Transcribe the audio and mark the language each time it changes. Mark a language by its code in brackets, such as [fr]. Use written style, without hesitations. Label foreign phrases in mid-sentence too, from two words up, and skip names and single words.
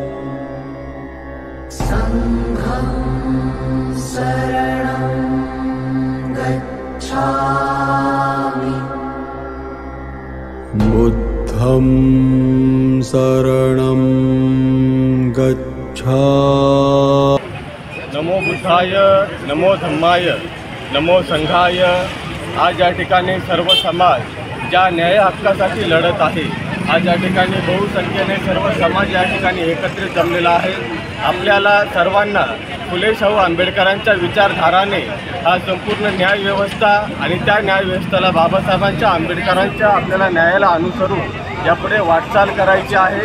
[pi] संघं शरणं गच्छामि। बुद्धं शरणं गच्छामि। नमो बुद्धाय, नमो धम्माय, नमो संघाय। [mr] आज या ठिकाणी सर्व समाज ज्या न्याय हक्कासाठी लढत आहे, आज या ठिकाणी बहुसंख्येने सर्व समाज या ठिकाणी एकत्रित जमलेला आहे। आपल्याला सर्वांना फुले शाहू आंबेडकरांच्या विचारधाराने हा संपूर्ण न्यायव्यवस्था आणि त्या न्यायव्यवस्थेला बाबासाहेबांच्या आंबेडकरांच्या आपल्याला न्यायाला अनुसरून यापुढे वाटचाल करायची आहे।